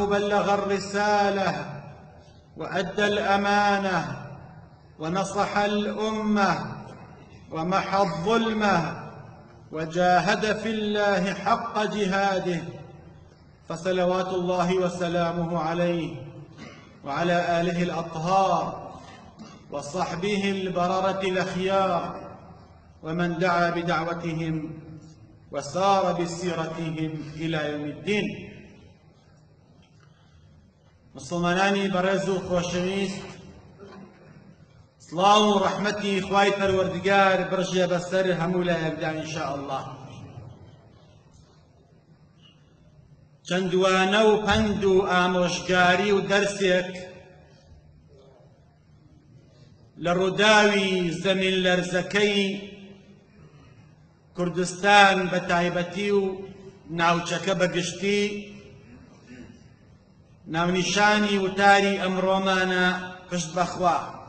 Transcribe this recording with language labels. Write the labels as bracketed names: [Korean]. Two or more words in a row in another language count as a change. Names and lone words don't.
[Arabic] بلغ الرسالة وأدى الأمانة ونصح الأمة ومحى الظلمة وجاهد في الله حق جهاده فصلوات الله وسلامه عليه وعلى آله الأطهار وصحبه البررة الأخيار ومن دعا بدعوتهم وسار بسيرتهم إلى يوم الدين. [Central Kurdish] مسلمانانی بەڕێز و خۆشەویست، سڵاو و ڕەحمەتی خوای پەروەردگار بڕژێ بەسەر هەموو لایەکدا [Arabic] ئینشاء الله. [Central Kurdish] چەندوانە و پەند و ئامۆژگاری و دەرسێک لە ڕووداوی زەمین لەرزەکەی کوردستان بە تایبەتی و ناوچەکە بەگشتی ناونیشانی وتاری ئەمڕۆمانە پشت بەخوا.